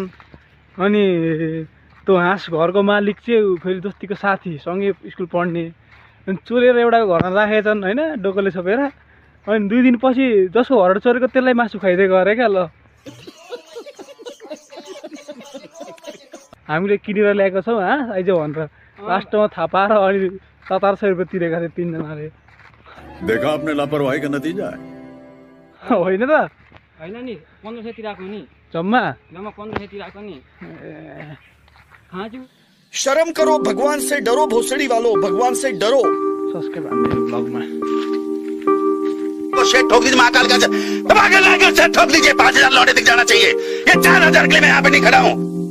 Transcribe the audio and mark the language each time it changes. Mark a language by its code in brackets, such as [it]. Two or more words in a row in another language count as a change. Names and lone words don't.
[ne] अनि त्यो हाँस घरको मालिक चाहिँ फेरि दोस्तीको साथी, सँगै स्कुल पढ्ने, अनि चोरेर एउटा घरमा राखेछन्, होइन? डोकोले छोपेर। अनि 2 दिनपछि जसको घर चोरेको त्यसलाई मासु खुवाइदिएको अरे क्या। ल हामीले किनेर ल्याएको छौँ हाँस आइज भनेर, लास्टमा थाहा पाएर अनि 700 रुपियाँ तिरेका थिए 3 जनाले। [hi] देखा आपने लापरवाही का नतीजा है। [ne] होइन त? होइन नि, 1500 तिराको नि, जम्मा 1500 तिराको नि। [hi] शर्म करो, भगवान से डरो, भोसड़ी वालों, भगवान से डरो। [ne] सब्सक्राइब हान्दिनु ब्लगमा। [hi] शेट ठोक दीजिए, महाकाल का ठोक लीजिए। 5000 लौटे दिख जाना चाहिए। ये 4000 के लिए मैं यहाँ पे नहीं खड़ा हूँ।